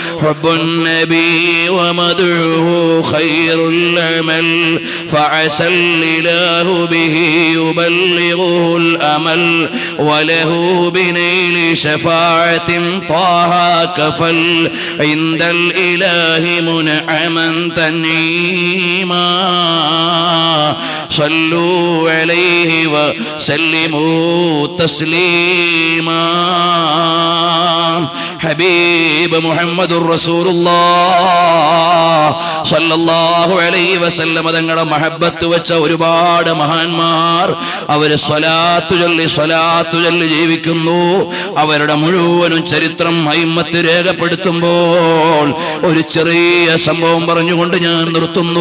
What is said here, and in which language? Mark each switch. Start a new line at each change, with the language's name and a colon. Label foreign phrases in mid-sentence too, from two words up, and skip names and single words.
Arabic: حب النبي ومدعوه خير العمل فعسى الإله به يبلغه الأمل وله بنيل شفاعة طه كفل عند الإله منعما تنعيما صلوا عليه وسلموا تسليما حبيب محمد رسول الله صلى الله عليه وسلم
Malayalam: തങ്ങളുടെ മഹബത്ത് വെച്ച ഒരുപാട് മഹാന്മാർ അവർ സ്വലാത്തു ചൊല്ലി ജീവിക്കുന്നു. അവരുടെ മുഴുവനും ചരിത്രം അയിമ്മത്ത് രേഖപ്പെടുത്തുമ്പോൾ ഒരു ചെറിയ സംഭവം പറഞ്ഞുകൊണ്ട് ഞാൻ നിർത്തുന്നു.